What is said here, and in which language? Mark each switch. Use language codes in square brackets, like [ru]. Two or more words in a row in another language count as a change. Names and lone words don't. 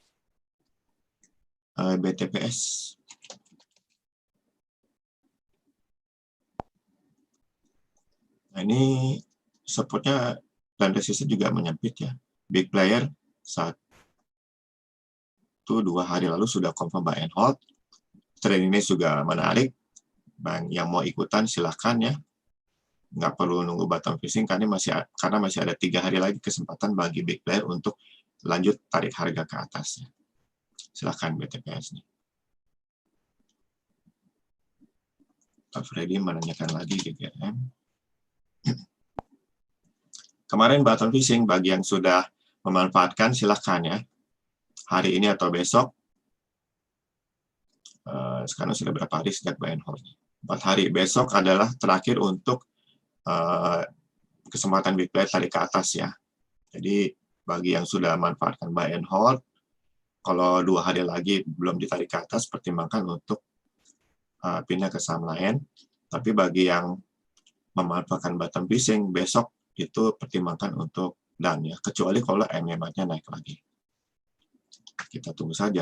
[id] BTPS. Nah ini supportnya dan resistance juga menyempit ya. [en] Big player [id] 1-2 hari lalu sudah confirm [en] buy and hold. [id] Trading ini juga menarik. Bang, yang mau ikutan silahkan ya. Nggak perlu nunggu [en] bottom fishing [id] karena masih ada 3 hari lagi kesempatan bagi [en] big player [id] untuk lanjut tarik harga ke atas. Silahkan BTPS nih. Pak Freddy menanyakan lagi GGM. Kemarin [en] bottom fishing [id] bagi yang sudah memanfaatkan silahkan ya. Hari ini atau besok. Sekarang sudah berapa hari sejak [en] buy and hold? [id] 4 hari. Besok adalah terakhir untuk kesempatan [en] big player [id] tarik ke atas ya. Jadi bagi yang sudah manfaatkan [en] buy and hold, [id] kalau 2 hari lagi belum ditarik ke atas, pertimbangkan untuk pindah ke saham lain. Tapi bagi yang memanfaatkan [en] bottom fishing, [id] besok itu pertimbangkan untuk done ya, kecuali kalau MMR-nya naik lagi. Kita tunggu saja.